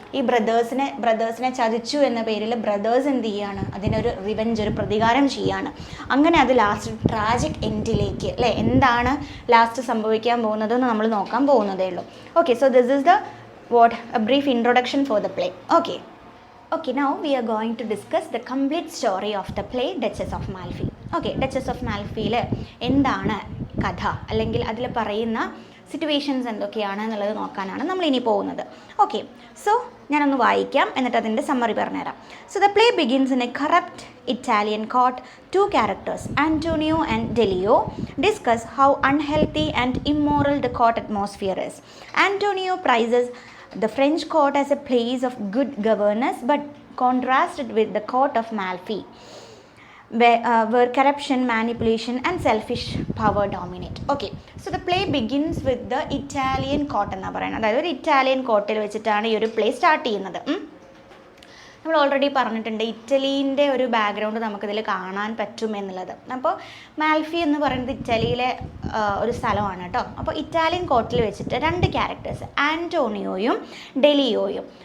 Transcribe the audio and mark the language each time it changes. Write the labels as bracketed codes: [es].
[ml] ഈ ബ്രദേഴ്സിനെ ചതിച്ചു എന്ന പേരിൽ ബ്രദേഴ്സ് എന്ത് ചെയ്യാണ്? അതിനൊരു റിവെഞ്ച്, ഒരു പ്രതികാരം ചെയ്യാണ്. അങ്ങനെ അത് ലാസ്റ്റ് ട്രാജിക് എൻഡിലേക്ക്, അല്ലേ? എന്താണ് ലാസ്റ്റ് സംഭവിക്കാൻ പോകുന്നതെന്ന് നമ്മൾ നോക്കാൻ പോകുന്നതേ ഉള്ളൂ. Okay, [en] So this is the a brief introduction for the play. Okay, now we are going to discuss the complete story of the play Duchess of Malfi. [ml] Okay, Duchess of Malfiയിൽ എന്താണ് കഥ അല്ലെങ്കിൽ അതിൽ പറയുന്ന സിറ്റുവേഷൻസ് എന്തൊക്കെയാണ് എന്നുള്ളത് നോക്കാനാണ് നമ്മൾ ഇനി പോകുന്നത്. ഓക്കെ, സോ ഞാനൊന്ന് വായിക്കാം എന്നിട്ട് അതിൻ്റെ സമ്മറി പറഞ്ഞുതരാം. [en] So the play begins in a corrupt Italian court. Two characters, Antonio and Delio, discuss how unhealthy and immoral the court atmosphere is. Antonio prizes the French court as a place of good governance, but contrasted with the court of Malfi, where corruption, manipulation and selfish power dominate. Okay, so the play begins with the Italian court എന്ന് പറയുന്നത്. [ml] അതായത് ഒരു Italian കോർട്ടിൽ വെച്ചിട്ടാണ് ഈ ഒരു play start ചെയ്യുന്നത്. നമ്മൾ ഓൾറെഡി പറഞ്ഞിട്ടുണ്ട് ഇറ്റലീൻ്റെ ഒരു ബാക്ക്ഗ്രൗണ്ട് നമുക്കിതിൽ കാണാൻ പറ്റും എന്നുള്ളത്. അപ്പോൾ മാൽഫി എന്ന് പറയുന്നത് ഇറ്റലിയിലെ ഒരു സ്ഥലമാണ് കേട്ടോ. അപ്പോൾ ഇറ്റാലിയൻ കോർട്ടിൽ വെച്ചിട്ട് രണ്ട് ക്യാരക്ടേഴ്സ്, ആൻറ്റോണിയോയും ഡെലിയോയും.